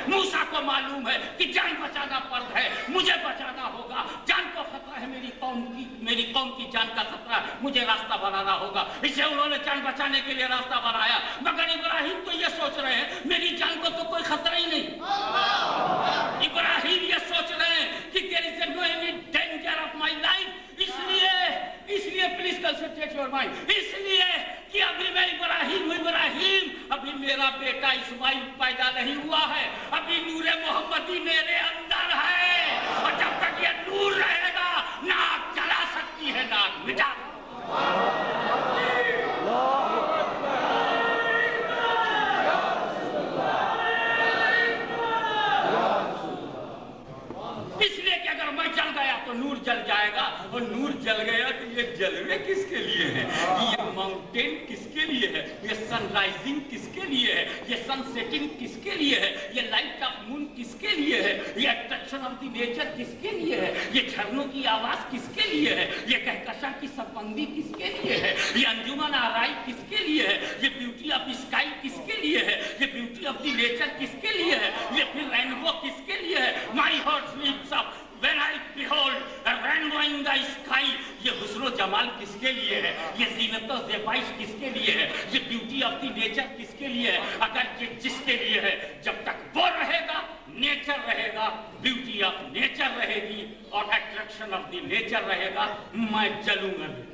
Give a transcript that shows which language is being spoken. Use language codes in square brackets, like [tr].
[hi] मूसा को मालूम है कि जान बचाना फर्ज है, मुझे बचाना होगा। जान को खतरा है, मेरी कौम की जान का खतरा है, मुझे रास्ता बनाना होगा। इसे उन्होंने जान बचाने के लिए रास्ता बनाया। मगर इब्राहिम तो ये सोच रहे हैं मेरी जान को तो कोई खतरा ही नहीं। इब्राहिम ये सोच रहे हैं कि [en] there is no any danger of my life। [hi] इसलिए [en] Please concentrate your mind. [hi] इसलिए कि अभी मैं इब्राहिम, अभी मेरा बेटा इस्माइल पैदा नहीं हुआ है, अभी नूरे मोहम्मदी मेरे अंदर है। और जब तक ये नूर रहेगा ना आग जला सकती है ना आग मिटा। इसलिए कि अगर मैं जल गया तो नूर जल जाएगा, और नूर जल गया तो ये जलवे किसके लिए है, ये माउंटेन किसके लिए है, ये सनराइजिंग किसके लिए है, ये सनसेटिंग किसके लिए है, ये [en] light of moon [hi] किसके लिए है, ये [en] attraction of the nature [hi] किसके लिए है, ये झरनों की आवाज किसके लिए है, ये कहकशा की सरबंदी किसके लिए है, ये अंजुमन आराई किसके लिए है, ये [en] beauty of sky [hi] किसके लिए है, ये [en] beauty of the nature [hi] किसके लिए है, ये फिर रेनबो किसके लिए है। [en] My heart sleeps up when I behold a rainbow in the sky। [hi] ये हुस्न जमाल किसके लिए है, ये ज़ीनत और ज़ेबाइश किसके लिए है, ये [en] beauty of the nature [hi] किसके लिए है। अगर ये जिसके लिए है, जब तक वो रहेगा नेचर रहेगा, [en] beauty of nature [hi] रहेगी और [en] attraction of the nature [hi] रहेगा, मैं जलूंगा।